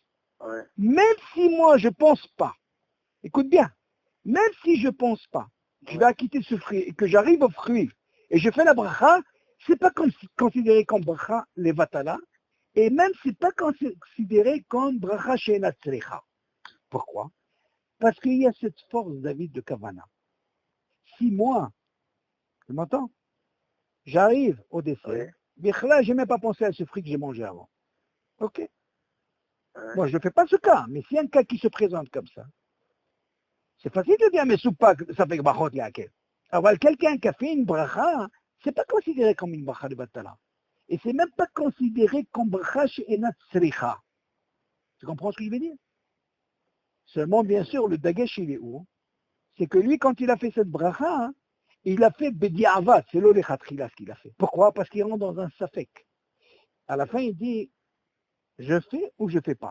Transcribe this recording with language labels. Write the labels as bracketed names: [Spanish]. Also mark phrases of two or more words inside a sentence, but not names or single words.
[French] Ouais. Même si moi je pense pas, écoute bien, même si je pense pas que je vais quitter ce fruit et que j'arrive au fruit et je fais la bracha, c'est pas considéré comme [Hebrew] ברכה לבטלה, [French] et même c'est pas considéré comme [Hebrew] ברכה שאינה צריכה. [French] Pourquoi? Parce qu'il y a cette force, David, de kavana. Si moi, tu m'entends, j'arrive au dessert, là, je n'ai même pas pensé à ce fruit que j'ai mangé avant. Ok? Moi, je ne fais pas ce cas, mais s'il y a un cas qui se présente comme ça, c'est facile de dire, mais soupa, ça fait [Hebrew] ברכות לאכול. [French] Alors, quelqu'un qui a fait une bracha, c'est pas considéré comme une bracha de batala. Et c'est même pas considéré comme [Hebrew] ברכה שאינה צריכה. [French] Tu comprends ce que je veux dire? Seulement, bien sûr, le dagesh, il est où? C'est que lui, quand il a fait cette bracha, il a fait bedi'avat, c'est l'olechatchila ce qu'il a fait. Pourquoi? Parce qu'il rentre dans un safek. À la fin, il dit, je fais ou je fais pas.